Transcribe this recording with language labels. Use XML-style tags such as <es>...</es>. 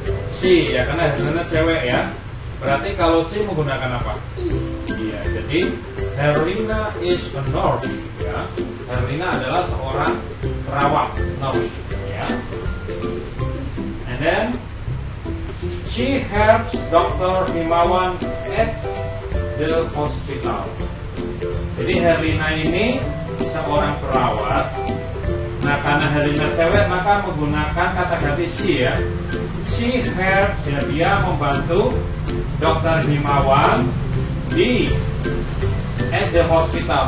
<id>Si, ya, karena Herlina cewek, ya. Berarti kalau si menggunakan apa? Iya. Jadi</id> <en>Herlina is a nurse, ya.</en> <id>Herlina adalah seorang perawat, nurse, ya.</id> <en>And then she helps Dr. Himawan at the hospital.</en> <id>Jadi Herlina ini seorang perawat. Nah, karena Herlina cewek maka menggunakan kata ganti she, ya.</id> <en>She helps,</en> <id>ya, dia membantu Dr.</id> <en>Himawan</en> <id>di</id> <en>at the hospital.</en>